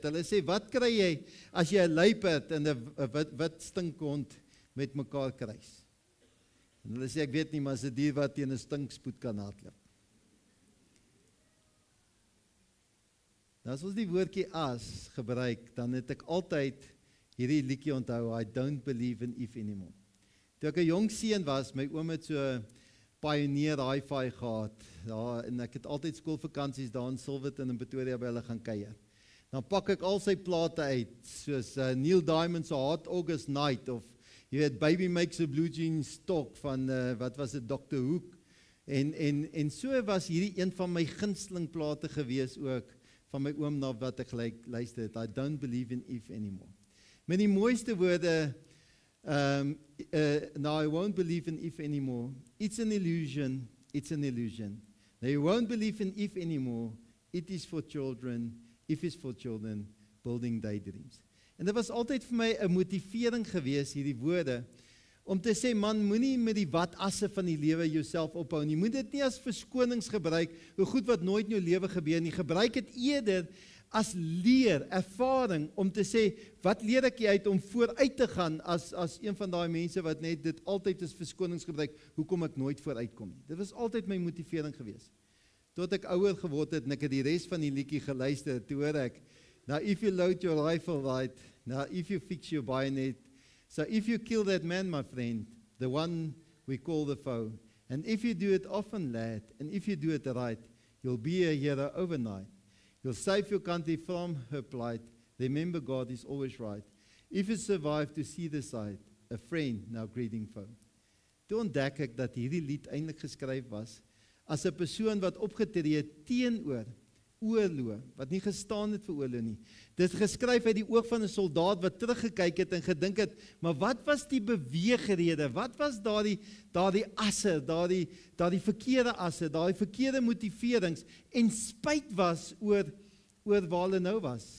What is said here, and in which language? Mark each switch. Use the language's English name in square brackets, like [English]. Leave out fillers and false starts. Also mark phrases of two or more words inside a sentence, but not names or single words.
[Afrikaans] Hulle sê, wat kry jy as jy 'n luiperd en 'n wit stinkhond met mekaar kruis? En hulle sê, ek weet nie, maar is 'n dier wat teen 'n stinkspoed kan hardloop. Nou as ons die woordjie as gebruik, dan het ek altyd hierdie liedjie onthou, [English] I don't believe in if anymore. [Afrikaans] Toe ek 'n jong seun was, my oom het so 'n Pioneer hi-fi gehad, daar, en ek het altyd skoolvakansies daar in Silverton en Pretoria by hulle gaan kuier. Dan pak ek al sy plate uit, soos Neil Diamond se Hot August Night, of jy weet, Baby Makes a Blue Jeans Talk van, wat was dit, Dr. Hook, en so was hierdie een van my gunsteling plate gewees ook, van my oom na wat ek luister het, [English] I don't believe in if anymore. [Afrikaans] Met die mooiste woorde, [English] now I won't believe in if anymore, it's an illusion, it's an illusion. Now you won't believe in if anymore, it is for children, if is for children, building daydreams. [Afrikaans] En dit was altyd vir my 'n motivering gewees, hierdie woorde, om te sê, man, moenie met die wat-asse van die lewe jouself ophou nie. Moet dit nie as verskonings gebruik, oor goed wat nooit in jou lewe gebeur nie. Gebruik dit eerder as leer, ervaring, om te sê, wat leer ek uit om vooruit te gaan, as een van daai mense wat net dit altyd as verskonings gebruik, hoekom ek nooit vooruit kom nie. Dit was altyd my motivering gewees. Tot ek ouer geword het, en ek het die res van die liedjie geluister, toe hoor ek, [English] now if you load your rifle right, now if you fix your bayonet, so if you kill that man, my friend, the one we call the foe, and if you do it often, lad, and if you do it right, you'll be a hero overnight. You'll save your country from her plight. Remember, God is always right. If you survive to see the sight, a friend, now greeting foe. [Afrikaans] Toe ontdek ek dat hierdie lied eintlik geskryf was as 'n persoon wat opgetree het teenoor oorlog, wat nie gestaan het vir oorlog nie. Dit is geskryf uit die oog van 'n soldaat wat teruggekyk het en gedink het, maar wat was die beweegrede? Wat was daardie asse, daardie verkeerde asse, daardie verkeerde motiverings en spyt was oor waar hulle nou was.